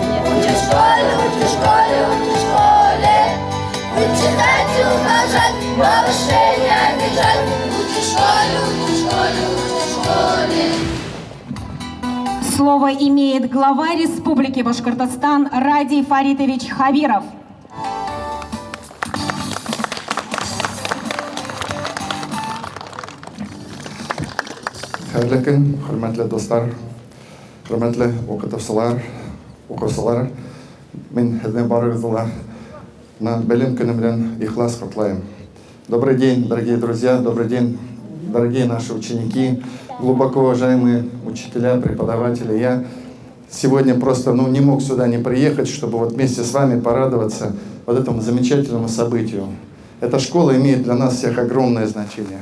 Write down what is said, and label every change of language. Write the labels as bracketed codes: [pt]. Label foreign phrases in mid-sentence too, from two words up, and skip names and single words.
[ru] Учи в школе, учи читать и умножать, повышение обижать. Учи в школе. Слово имеет глава Республики Башкортостан Ради Фаритович Хабиров. [tt] Хәерле көн, хөрмәтле достар, хөрмәтле укучылар. Мин һезнең барыгызга белем көне белән ихлас котлайм. [ru] Добрый день, дорогие друзья, добрый день, дорогие наши ученики, глубоко уважаемые учителя, преподаватели. Я сегодня просто не мог сюда не приехать, чтобы вот вместе с вами порадоваться вот этому замечательному событию. Эта школа имеет для нас всех огромное значение.